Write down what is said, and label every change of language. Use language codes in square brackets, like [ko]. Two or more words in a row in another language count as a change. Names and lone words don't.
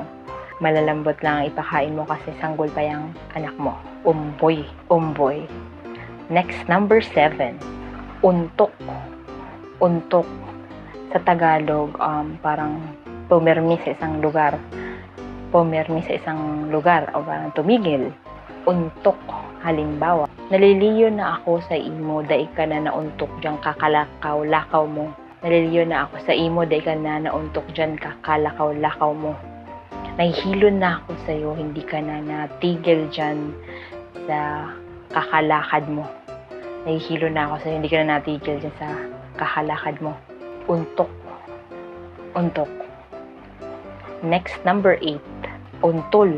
[tl] Malalambot lang ang ipakain mo kasi sanggol pa yung anak mo. Umboy, umboy. Next, number 7, untok. Untok. Sa Tagalog, parang pumirmi sa isang lugar. Pumirmi sa isang lugar o parang tumigil. Untok. [bik] Halimbawa, naliliyo na ako sa imo, dai ka na nauntok dyan kakalakaw-lakaw mo. Naliliyo na ako sa imo, dai ka na nauntok dyan kakalakaw-lakaw mo. [tl] Nahihilo na ako sa iyo, hindi ka na natigil dyan sa kakalakad mo. Nahihilo na ako sa iyo, hindi ka na natigil dyan sa kakalakad mo. Untok. Untok. Next, number 8, untol.